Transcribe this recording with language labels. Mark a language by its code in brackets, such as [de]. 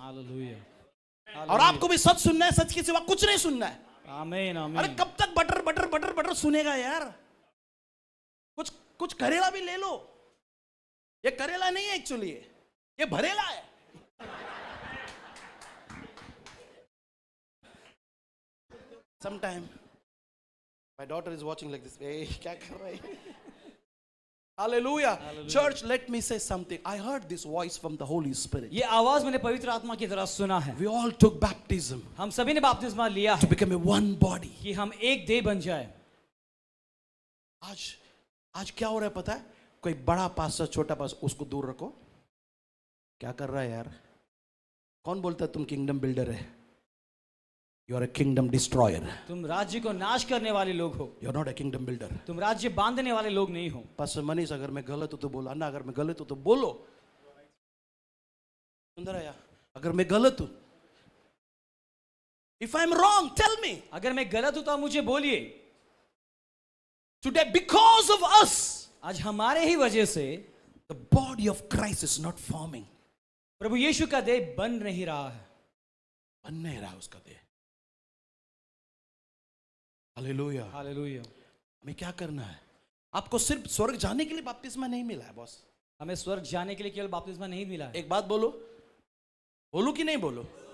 [hi] Hallelujah. और आपको भी सच सुनना है, सच के सिवा कुछ नहीं सुनना है। आमीन आमीन। अरे कब तक बटर बटर बटर बटर सुनेगा यार? कुछ करेला भी ले लो। ये करेला नहीं है एक्चुअली, ये भरेला है। [en] Sometime my daughter is watching like this. [hi] Hey, क्या कर रहा है? [en] Hallelujah. Church, let me say something. I heard this voice from the Holy Spirit. [hi] ये आवाज मैंने पवित्र आत्मा की तरह सुना है। [en] We all took baptism [hi] हम सभी ने बपतिस्मा लिया [en] to [hi] है [en] become a one body. [hi] कि हम एक देह बन जाए। आज क्या हो रहा है पता है? कोई बड़ा पास्टर छोटा पास्टर, उसको दूर रखो। क्या कर रहा है यार? कौन बोलता है तुम किंगडम बिल्डर है? [en] You are a kingdom destroyer. [hi] तुम राज्य को नाश करने वाले लोग हो। [en] You are not a kingdom builder. [hi] तुम राज्य बांधने वाले लोग नहीं हो। पास्टर मनीष, अगर मैं गलत हूं तो बोलो। अन्ना, अगर मैं गलत हूं तो बोलो। सुंदर आया, अगर मैं गलत हूं, [en] if I am wrong, tell me. [hi] अगर मैं गलत हूं तो आप मुझे बोलिए। [en] Today, because of us, [hi] आज हमारे ही वजह से [en] the body of Christ is not forming. [hi] प्रभु यीशु का देह बन नहीं रहा है। बन नहीं रहा उसका देह। हालेलुया। हालेलुया। हमें क्या करना है? आपको सिर्फ स्वर्ग जाने के लिए बपतिस्मा नहीं मिला है बॉस। हमें स्वर्ग जाने के लिए केवल बपतिस्मा नहीं मिला है। एक बात बोलो, बोलूं कि नहीं बोलो?